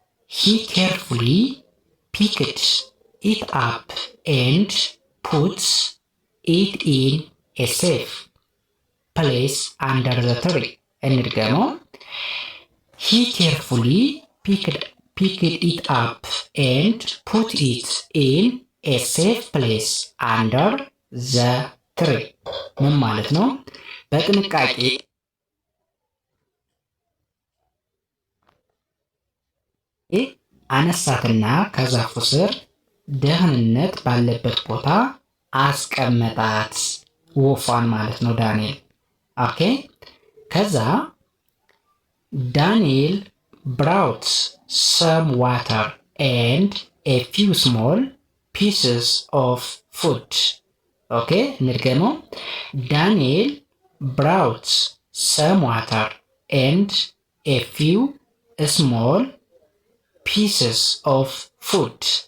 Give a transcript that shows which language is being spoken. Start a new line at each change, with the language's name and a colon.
English: he carefully picked it up and put it in a safe place under the tree.
Amharic: እንድገመው
English: he carefully picked it up and put it in a safe place under the tree.
Amharic: ምን ማለት ነው? በጥንቃቄ አነሳትና ከዛፉ ስር ደህንነት ባለበት ቦታ አስቀመጣት ወፏን ማለት ነው ዳንኤል። ኦኬ ከዛ ዳንኤል
English: brought some water and a few small pieces of food.
Amharic: ኦኬ እንድገመው።
English: ዳንኤል brought some water and a few small pieces of food.